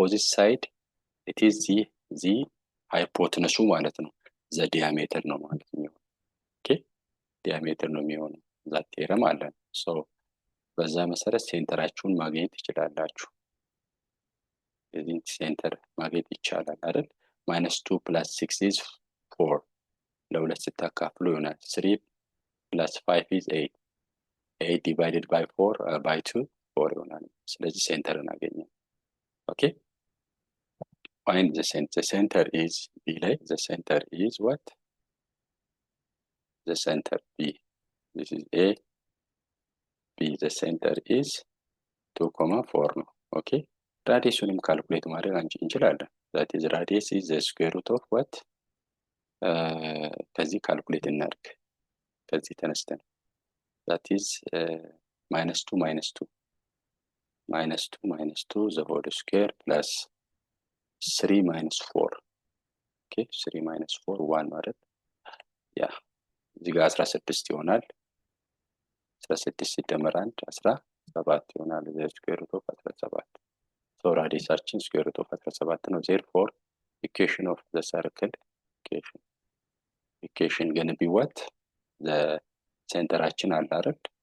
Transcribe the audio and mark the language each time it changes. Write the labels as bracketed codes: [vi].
[en] side it is the hypotenuse [am] ማለት ነው the diameter ነው ማለት ነው። ኦኬ diameter ነው የሚሆነው that theorem አለን። so በዛ መሰረት ሴንተራችሁን ማግኘት ትችላላችሁ። የዚህ ሴንተር ማግኘት ይቻላል አይደል? [en] -2 plus 6 is 4 [am] ለሁለት ስታካፍሉ ይሆናል [en] 3 plus 5 is 8 divided by 4 by 2 4 [am] ይሆናል። ስለዚህ ሴንተርን አገኘን። ኦኬ [en] find the center is B ላይ the center is what the center B this is A B the center is 2.4 [am] ነው። ኦኬ ራዲየሱንም ካልኩሌት ማድረግ እንችላለን። [en] that is radius is the square root of what [am] ከዚህ ካልኩሌት እናድርግ። ከዚህ ተነስተን [en] that is -2 -2 [am] -2 [en] ዘ ሆል ስኩዌር ፕለስ 3 - 4 [am] ኦኬ 3 - 4 1 ማለት ያ እዚህ ጋር 16 ይሆናል። 16 ሲደመር 1 17 ይሆናል። [en] ዘ ስኩዌር ሩት ኦፍ 17 [am] ሶ ራዲየሳችን [en] ስኩዌር ሩት ኦፍ 17 [am] ነው። [en] ዜርፎር ኢኩዌሽን ኦፍ ዘ ሰርክል ኢኩዌሽን ገን ቢ ዋት [am] ዘ ሴንተራችን አለ አይደል?